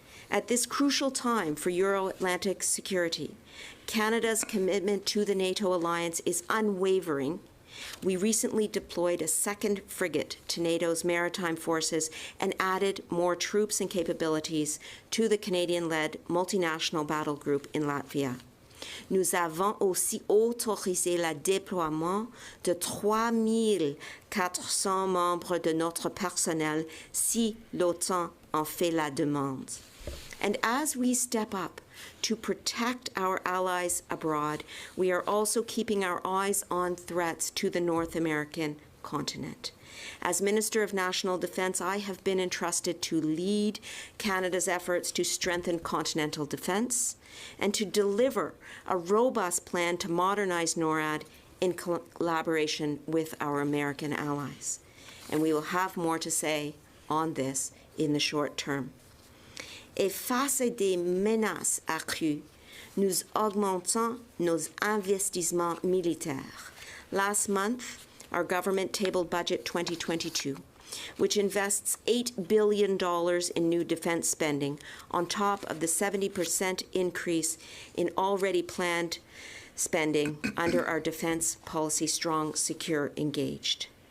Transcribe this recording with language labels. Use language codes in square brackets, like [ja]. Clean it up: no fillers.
[en] At this crucial time for Euro-Atlantic security, Canada's commitment to the NATO alliance is unwavering. We recently deployed a 2nd frigate to NATO's maritime forces and added more troops and capabilities to the Canadian-led multinational battle group in Latvia. [fr] Nous avons aussi autorisé le déploiement de 3,400 membres de notre personnel si l'OTAN en fait la demande. [en] And as we step up to protect our allies abroad, we are also keeping our eyes on threats to the North American continent. As Minister of National Defense, I have been entrusted to lead Canada's efforts to strengthen continental defense and to deliver a robust plan to modernize NORAD in collaboration with our American allies. And we will have more to say on this in the short term. [fr] Et face à des menaces accrues, nous augmentons nos investissements militaires. [en] Last month, our government tabled Budget 2022, which invests $8 billion in new defense spending on top of the 70% increase in already planned spending under our defense policy Strong, Secure, Engaged.